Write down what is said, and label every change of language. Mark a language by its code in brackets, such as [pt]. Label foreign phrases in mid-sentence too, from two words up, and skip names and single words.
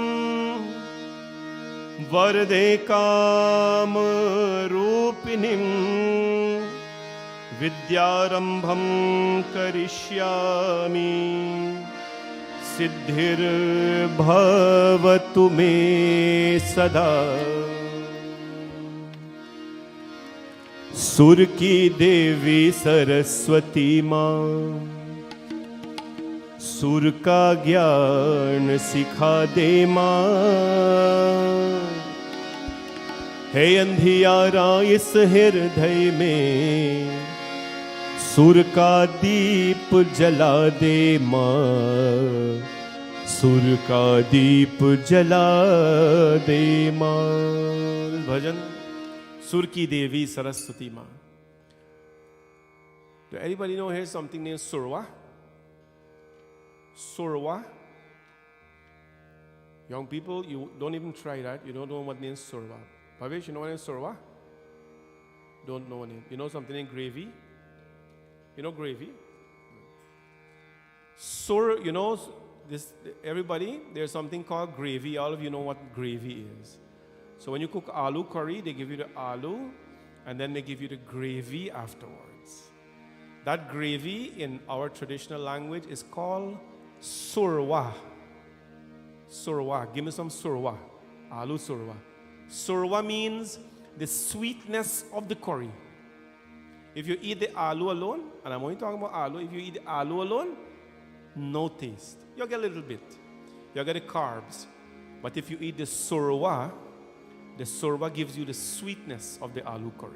[sa] वरदे काम रूपिणिम् विद्यारम्भं करिष्यामि सिद्धिर् भवतु मे सदा. [hi] सुर की देवी सरस्वती माँ सुर का ज्ञान सिखा दे माँ है अंधियारा इस हृदय में सुर का दीप जला दे माँ सुर का दीप जला दे माँ. भजन सुर की देवी सरस्वती माँ. [en] Do anybody know here something named Surwa? Surwa? Young people, you don't even try that. You don't know what name Surwa. Pavesh, you know what name Surwa? Don't know what name. You know something named gravy? You know gravy? Sur, you know this. Everybody, there's something called gravy. All of you know what gravy is. So when you cook aloo curry, they give you the aloo and then they give you the gravy afterwards. That gravy in our traditional language is called surwa. Surwa. Give me some surwa. Aloo surwa. Surwa means the sweetness of the curry. If you eat the aloo alone, and I'm only talking about aloo, if you eat the aloo alone, no taste. You'll get a little bit. You'll get the carbs. But if you eat the surwa gives you the sweetness of the aloo curry.